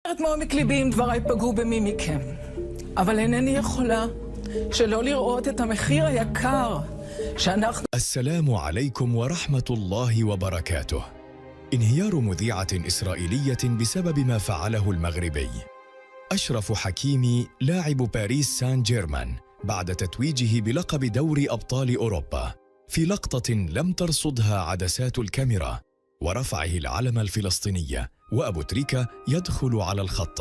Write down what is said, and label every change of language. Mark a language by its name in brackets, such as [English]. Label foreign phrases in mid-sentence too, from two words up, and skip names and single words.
[Hebrew] מעומק ליבי אם דבריי פגעו במי מכם, אבל אינני יכולה שלא לראות את המחיר היקר שאנחנו... [Arabic] السلام عليكم ورحمة الله وبركاته. انهيار مذيعة إسرائيلية بسبب ما فعله المغربي أشرف حكيمي لاعب باريس سان جيرمان بعد تتويجه بلقب دوري أبطال أوروبا في لقطة لم ترصدها عدسات الكاميرا ورفعه العلم الفلسطيني وأبو تريكة يدخل على الخط.